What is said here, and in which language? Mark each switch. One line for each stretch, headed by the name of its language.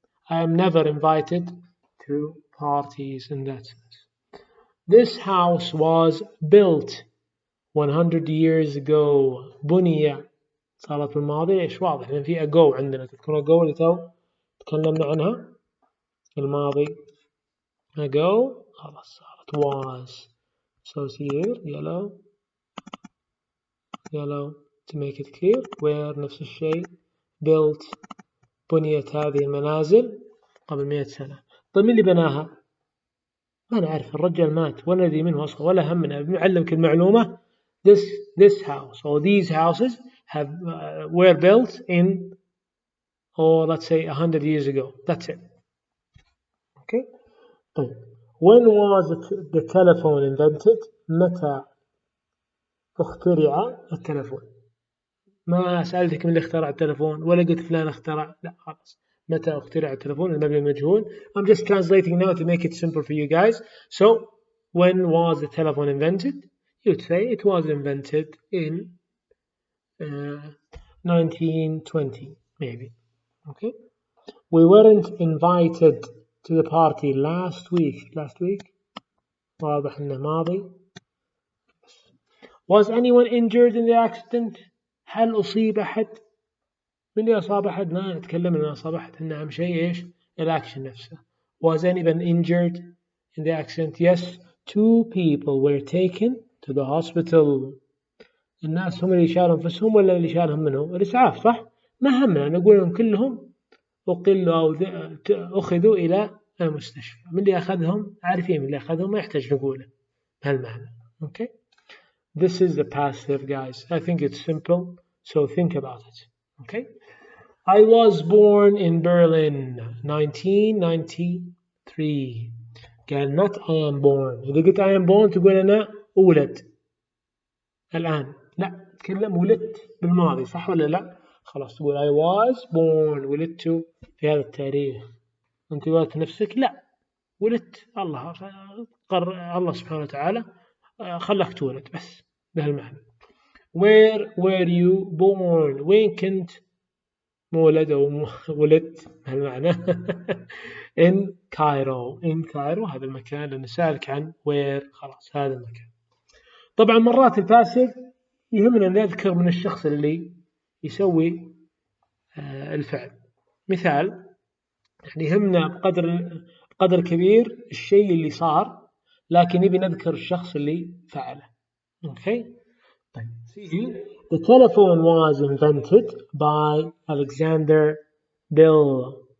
English: I am never invited to parties in that sense. This house was built 100 years ago. بني
Arabic: صارت بالماضي إيش واضح لأن في ago عندنا. تذكرون ago اللي تو تكلمنا عنها الماضي ago خلاص صارت was.
English: So here yellow to make it clear.
Arabic: where نفس الشيء built بنيت هذه المنازل قبل 100 سنة. طيب من اللي بناها؟ ما نعرف، الرجال مات ولا ندري منه أصلا ولا همنا. بنعلمك المعلومة
English: this house or these houses have were built in or let's say 100 years ago. That's it. Okay. طيب when was the telephone invented?
Arabic: متى اخترع التلفون؟ ما سألتك من اللي اخترع التلفون ولا قلت فلان اخترع، لا خلاص. متى اخترع التلفون؟ المبني المجهول.
English: I'm just translating now to make it simple for you guys. So when was the telephone invented? You'd say it was invented in 1920 maybe. Okay. We weren't invited to the party last week.
Arabic: واضح انه ماضي.
English: Was anyone injured in the accident?
Arabic: هل أصيب أحد؟ من اللي أصاب أحد؟ ما نتكلم عن أصاب أحد، إن أهم شيء إيش؟ الأكشن نفسه.
English: Was anyone injured in the accident? Yes, 2 people were taken to the hospital.
Arabic: الناس هم اللي شالوا أنفسهم ولا اللي شالهم منهم؟ الإسعاف صح؟ ما همنا نقول لهم كلهم أقلوا أو أخذوا إلى المستشفى. من اللي أخذهم؟ عارفين من اللي أخذهم، ما يحتاج نقوله بهالمعنى.
English: Okay. This is the passive, guys. I think it's simple, so think about it. Okay. I was born in Berlin 1993. قال not I am born.
Arabic: إذا قلت
English: I am born
Arabic: تقول أنا أولد الآن. لا، تكلم ولدت بالماضي صح ولا لا؟ خلاص تقول
English: I was born
Arabic: ولدت في هذا التاريخ. أنت قلت نفسك لا، ولدت الله سبحانه وتعالى خلاك تولد بس بهالمعنى.
English: Where were you born?
Arabic: وين كنت مولد أو ولدت بهالمعنى؟
English: in Cairo.
Arabic: هذا المكان اللي نسألك عن where، خلاص هذا المكان. طبعا مرات الباسيف يهمنا أن نذكر من الشخص اللي يسوي الفعل. مثال يعني يهمنا بقدر كبير الشيء اللي صار لكن نبي نذكر الشخص اللي فعله.
English: Okay. طيب. The telephone was invented by Alexander Bell.